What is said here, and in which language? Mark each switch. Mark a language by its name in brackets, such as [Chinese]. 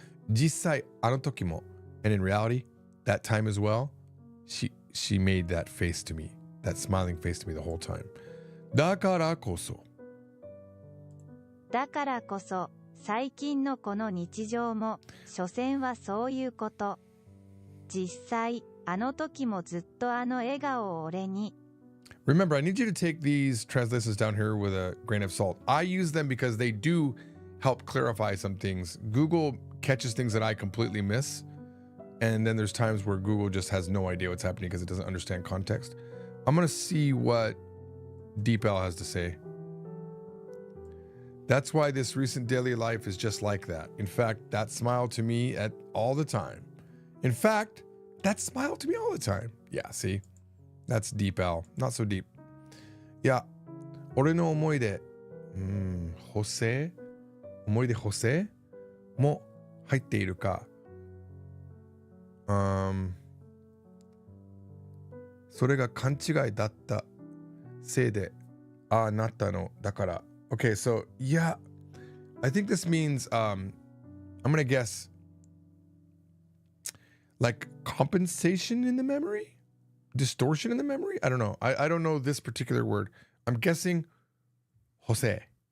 [Japanese] 実際あの時も, [English] and in reality, that time as well, she made that face to me, that smiling face to me the whole time. [Japanese] だからこそ最近のこの日常も所詮はそういうこと。実際あの時もずっとあの笑顔を俺に。 [English] Remember, I need you to take these translations down here with a grain of salt. I use them because they do help clarify some things. Google catches things that I completely miss. And then there's times where Google just has no idea what's happening because it doesn't understand context. I'm going to see what DeepL has to say. That's why this recent daily life is just like that. In fact, that smile to me all the time. In fact, that smile to me all the time. Yeah, see? That's DeepL. Not so deep. Yeah. [Japanese] 俺の思い出、補正も入っているか。それが勘違いだったせいでああなったのだから。 [English] Okay, so yeah, I think this means I'm gonna guess like compensation in the memory, distortion in the memory. I don't know. I don't know this particular word. I'm guessing Jose.